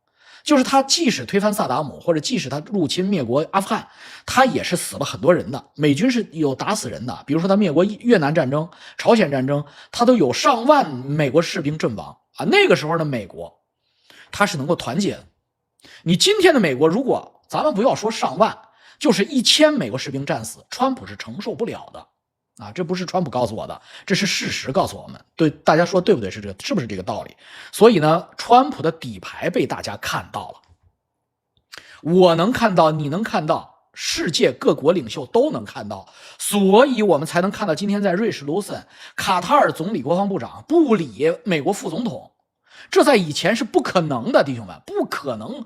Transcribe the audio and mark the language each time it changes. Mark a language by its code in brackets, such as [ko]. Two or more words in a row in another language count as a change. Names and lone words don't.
[zh] 就是他即使推翻薩達姆，或者即使他入侵滅國阿富汗，他也是死了很多人的，美軍是有打死人的。比如說他滅國越南戰爭、朝鮮戰爭，他都有上萬美國士兵陣亡啊。那個時候的美國他是能夠團結的。你今天的美國，如果咱們不要說上萬，就是1000美國士兵戰死，川普是承受不了的啊！這不是川普告訴我的，這是事實告訴我們。对，大家說对不对？是不是這個道理？所以呢，川普的底牌被大家看到了，我能看到，你能看到，世界各國領袖都能看到，所以我們才能看到今天在瑞士盧森，卡塔爾總理國防部長不理美國副總統，這在以前是不可能的，弟兄們，不可能。